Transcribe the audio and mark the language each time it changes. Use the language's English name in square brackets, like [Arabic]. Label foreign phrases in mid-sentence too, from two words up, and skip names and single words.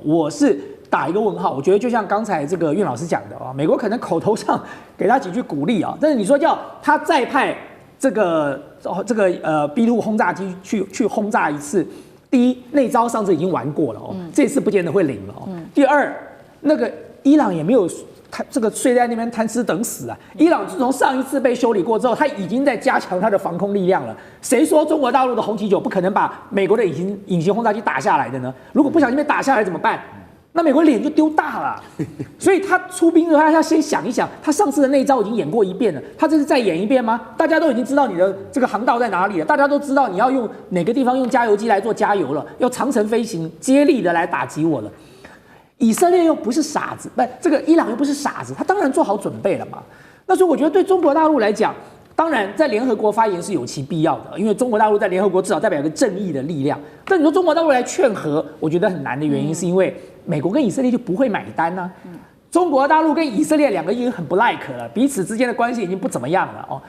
[Chinese] 我是打一個問號。我覺得就像剛才這個苑老師講的啊，美國可能口頭上給他幾句鼓勵啊，但是你說叫他再派這個B-2轟炸機去轟炸一次，第一那招上次已經玩過了哦，這次不見得會靈了哦。第二，那個伊朗也沒有他這個睡在那邊貪吃等死啊！伊朗自從上一次被修理過之後，他已經在加強他的防空力量了。誰說中國大陸的紅旗9不可能把美國的隱形轟炸機打下來的呢？如果不小心被打下來怎麼辦？那美國臉就丟大了。所以他出兵的話，他要先想一想，他上次的那一招已經演過一遍了，他這是再演一遍嗎？大家都已經知道你的這個航道在哪裡了，大家都知道你要用哪個地方用加油機來做加油了，要長程飛行接力的來打擊我了。以色列又不是傻子，不，這個伊朗又不是傻子，他當然做好準備了嘛。那所以我覺得对中國大陸來講，當然在聯合國發言是有其必要的，因為中國大陸在聯合國至少代表一個正義的力量。但你說中國大陸來勸和，我覺得很難的原因是因為美國跟以色列就不會買單啊。中國大陸跟以色列兩個已經很不 like 了，彼此之間的關係已經不怎麼樣了哦。